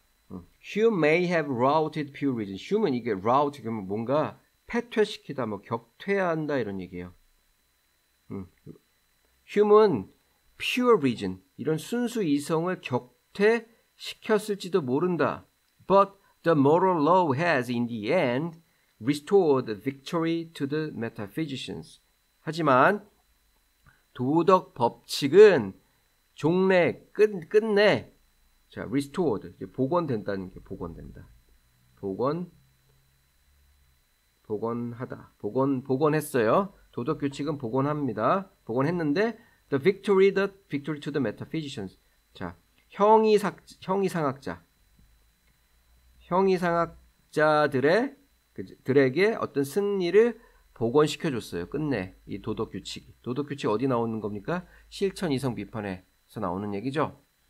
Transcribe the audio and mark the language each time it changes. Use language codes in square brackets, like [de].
[en] Hume may have routed pure reason. [ko] Hume은 이게 rout 그러면 뭔가 패퇴시키다, 격퇴한다 이런 얘기예요. Hume은 pure reason, 이런 순수 이성을 격퇴시켰을지도 모른다. [en] But the moral law has in the end restored victory to the metaphysicians. [ko] 하지만 도덕 법칙은 끝내 자, restored, 복원된다는 게 복원된다. 복원했어요. 도덕 규칙은 복원합니다. 복원했는데 [en] the victory to the metaphysicians. [ko] 자, 형이상학자들에게 어떤 승리를 복원시켜 줬어요. 끝내 이 도덕 규칙 어디 나오는 겁니까? 실천 이성 비판에서 나오는 얘기죠.